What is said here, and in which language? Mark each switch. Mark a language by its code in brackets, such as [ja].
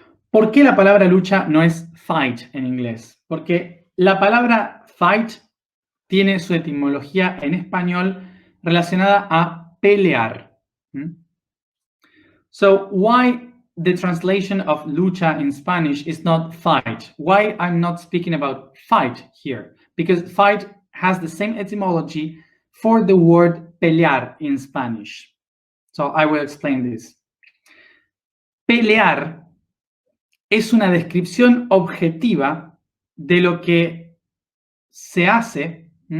[es] ¿Por qué la palabra lucha no es fight en inglés? Porque la palabra fight tiene su etimología en español relacionada a pelear. [en] So, why the translation of lucha in Spanish is not fight? Why I'm not speaking about fight here? Because fight has the same etymology for the word pelear in Spanish. So, I will explain this. [es] Pelear es una descripción objetiva de lo que se hace.